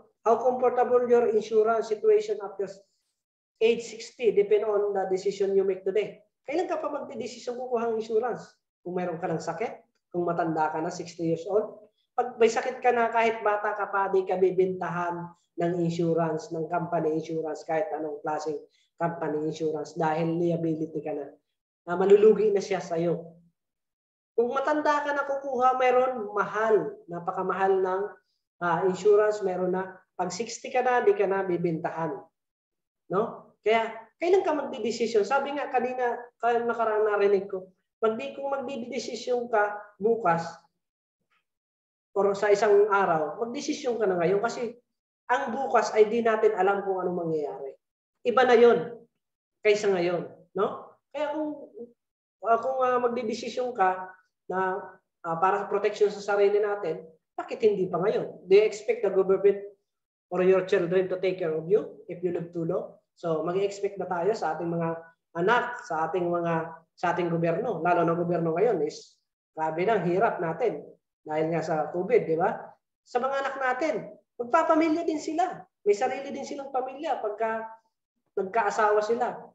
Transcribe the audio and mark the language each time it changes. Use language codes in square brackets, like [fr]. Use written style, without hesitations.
[en] How comfortable your insurance situation after age 60 depend on the decision you make today. [tl] Kailan ka pa magdidesisyon kukuha ng insurance? Kung mayroon ka ng sakit, kung matanda ka na, 60 years old, pag may sakit ka na, kahit bata ka pa, di ka bibintahan ng insurance, ng company insurance, kahit anong klaseng company insurance dahil liability ka na. Malulugi na siya sa'yo. Kung matanda ka na kukuha, mayroon mahal, napakamahal ng insurance, mayroon na. Pag 60 ka na, di ka na bibintahan. No? Kaya, kailan ka magdidesisyon? Sabi nga kanina, nakaraan narinig ko, kung magdidesisyon ka bukas, or sa isang araw, magdesisyon ka na ngayon kasi ang bukas ay di natin alam kung anong mangyayari. Iba na yon kaysa ngayon. No? Kaya kung magdidesisyon ka na para sa protection sa sarili natin, bakit hindi pa ngayon? [en] Do you expect the government or your children to take care of you if you live too long? [tl] So mag-expect na tayo sa ating mga anak, sa ating gobyerno. Lalo na gobyerno ngayon is Grabe na, hirap natin. Dahil nga sa COVID, di ba? Sa mga anak natin, magpapamilya din sila. May sarili din silang pamilya pagka nagkaasawa sila.